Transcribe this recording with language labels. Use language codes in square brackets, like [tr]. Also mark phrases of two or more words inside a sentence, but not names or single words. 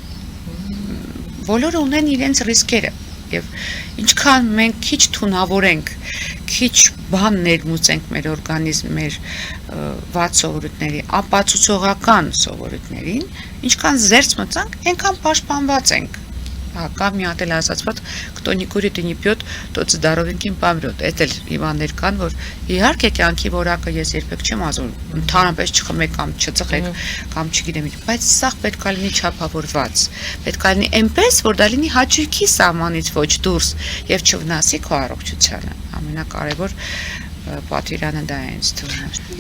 [hy] բոլորը ունեն իրենց ռիսկերը եւ ինչքան մենք քիչ թունավորենք քիչ բան ներմուծենք մեր օրգանիզմ մեր վատ սովորույթների ապացուցողական սովորույթներին ինչքան զերծ մտանք այնքան պաշտպանված ենք Կա մի հատ էլ ասացված, [ru] кто не курит и не пьет, тот здоровеньким помрет։ [hy] Այդ էլ իմաններ կան, որ իհարկե կյանքի որակը ես երբեք չեմ ասում, ընդհանրապես չխմեք կամ չծխեք կամ չգիտեմ, բայց սա պետք է լինի չափավորված։ Պետք է լինի այնպես, որ դա լինի հաճույքի սահմանից ոչ դուրս եւ չվնասի քո առողջությանը։ Ամենակարևոր պատվիրանը դա է ինձ թվում։